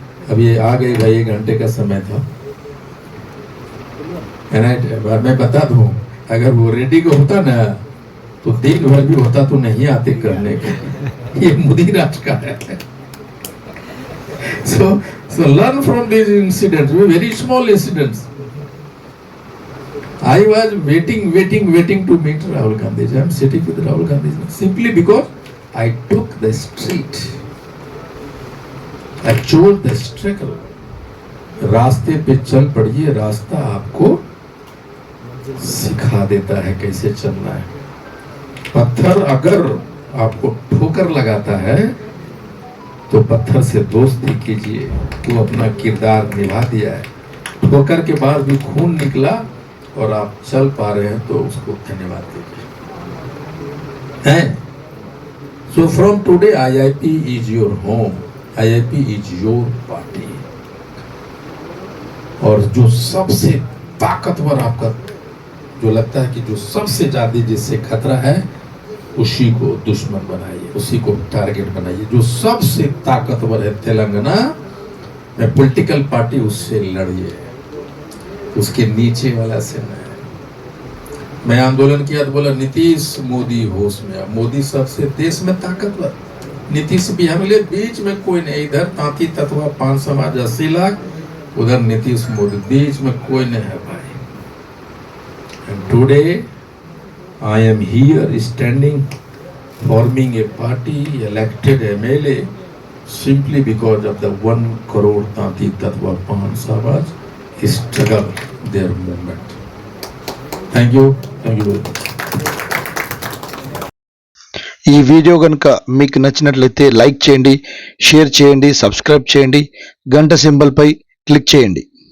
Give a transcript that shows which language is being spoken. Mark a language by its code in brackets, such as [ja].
[hi] अब ये आ गए भाई, 1 घंटे का समय था. मैं बता दूं, अगर वो रेडी को होता ना तो दिन भर भी होता तो नहीं आते करने के. ये मोदी राज का है. [en] So learn from these incidents, very small incidents. I was waiting to meet Rahul Gandhi. I am sitting with Rahul Gandhi simply because I took the street. I chose the struggle. [hi] रास्ते पे चल पड़िए, रास्ता आपको सिखा देता है कैसे चलना है. पत्थर अगर आपको ठोकर लगाता है तो पत्थर से दोस्ती कीजिए, वो अपना किरदार निभा दिया है. ठोकर के बाद भी खून निकला और आप चल पा रहे हैं तो उसको धन्यवाद दीजिए. [en] So from today IIP is your home, IIP is your party. [hi] और जो सबसे ताकतवर आपका जो लगता है कि जो सबसे ज्यादा जिससे खतरा है, उसी को दुश्मन बनाइए, उसी को टारगेट बनाइए. जो सबसे ताकतवर है तेलंगाना में पॉलिटिकल पार्टी, उससे लड़िए, उसके नीचे वाला से नहीं. मैं आंदोलन किया तो बोला नीतीश मोदी होश में. मोदी सबसे देश में ताकतवर, नीतीश भी हमले बीच में कोई नहीं. इधर तांती तत्वा 5 समाज 80 लाख, उधर नीतीश मोदी, बीच में कोई नहीं है भाई. [en] And today I am here standing, forming a party, elected MLA, simply because of the 1 crore Tanti Tattva Pan Samaj struggle, their movement. Thank you very much. [te] ఈ వీడియో కనుక మీకు నచ్చినట్లయితే లైక్ చేయండి, షేర్ చేయండి, సబ్స్క్రైబ్ చేయండి, గంట సింబల్పై click చేయండి.